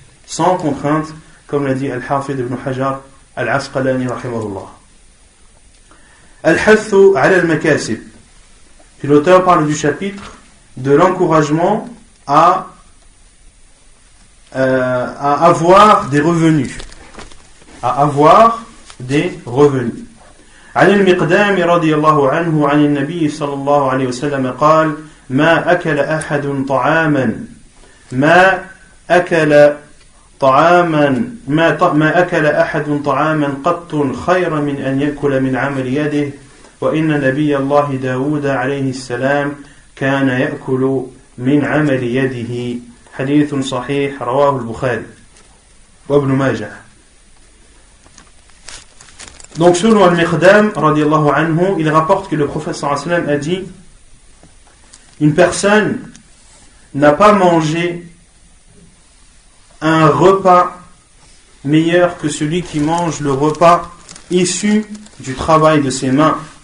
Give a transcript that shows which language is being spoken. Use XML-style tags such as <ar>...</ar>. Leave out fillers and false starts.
<fr>Sans contrainte, comme l'a dit Al-Hafid ibn Hajar Al-Asqalani rahimahullah.</fr> <ar>Al-Hathu ala al-Makasib.</ar> <fr>Puis l'auteur parle du chapitre de l'encouragement à avoir des revenus. À avoir des revenus.</fr> <ar>عن المقدام رضي الله عنه عن النبي صلى الله عليه وسلم قال ما أكل أحد طعاما ما أكل أحد طعاما قط خيرا من أن يأكل من عمل يده وإن نبي الله داود عليه السلام كان يأكل من عمل يده حديث صحيح رواه البخاري وابن ماجه.</ar> <fr>Donc selon Al-Miqdam radiyallahu anhu, il rapporte que le prophète sallallahu alayhi wa sallam a dit une personne n'a pas mangé un repas meilleur que celui qui mange le repas issu du travail de ses mains.</fr>